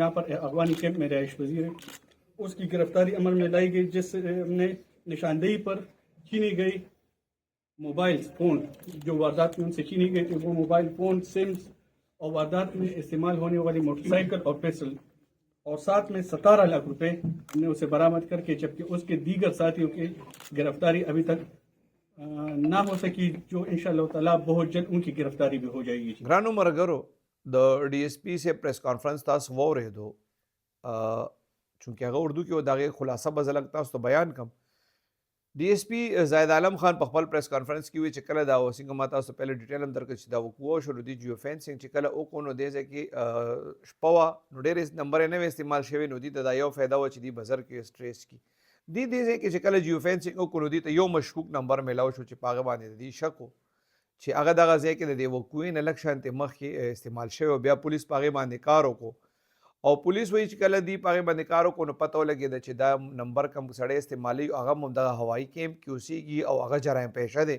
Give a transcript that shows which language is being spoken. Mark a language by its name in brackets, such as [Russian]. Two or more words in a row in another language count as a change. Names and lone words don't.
[Urdu] یہاں پر افغانی کیمپ میں رہائش پذیر ہے اس کی گرفتاری عمل میں لائی گئی جس نے نشاندہی پر چھینی گئی [English] mobile phone [Urdu] جو واردات میں ان سے چھینی گئی تھی وہ [English] mobile phone sims [Urdu] اور واردات میں استعمال ہونے والی موٹرسائیکل اور پستول اور ساتھ میں 17 لاکھ روپے ہم نے اسے برآمد کر کے جبکہ اس کے دیگر ساتھیوں کی گرفتاری ابھی تک نہ ہو سکی جو [Arabic] إن شاء الله تعالى [Urdu] بہت جلد ان کی گرفتاری بھی ہو جائے گی جی. [Pashto] ګرانو مرګرو د डी एस پی سے [English] پریس کانفرنس [Pashto] تاسو واورېدو چونکې هغه اردو کې و د هغې خلاصه به زه لږ تاسو ته بیان کړم. डी एस पी زاهد عالم خان په خپل [English] پریس کانفرنس [Pashto] کې وی چې کله دا څنګه ما تاسو ته پهله ډیټیل هم درکړ چې دا وقوع شو د [English] جیو فینسینګ [Pashto] چې کله وکړو نو دې ځای کې شپه وه نو ډېرې نمبر یې نه وې استعمال شوي نو دې ته دا یو فایده وه چې دوی بزر کې سټریس کړي. دې ځای کې چې کله [English] جیو فینسینګ [Pashto] وکړو نو دې ته یو مشکوک نمبر میلاو شو چې په هغه باندې د دې شک و چې هغه دغه ځای کې د دې وقوعې نه لږ شانتې مخکې استعمال شوی او بیا پولیس په هغې باندې کار وکړو او پولیس وایي چې کله دی په هغې باندې کار وکړو نو پته ولګېده چې دا نمبر کم سړی استعمالوي هغه هم دغه هوایي کیمپ کې اوسېږي او هغه جرایم پیشه دی.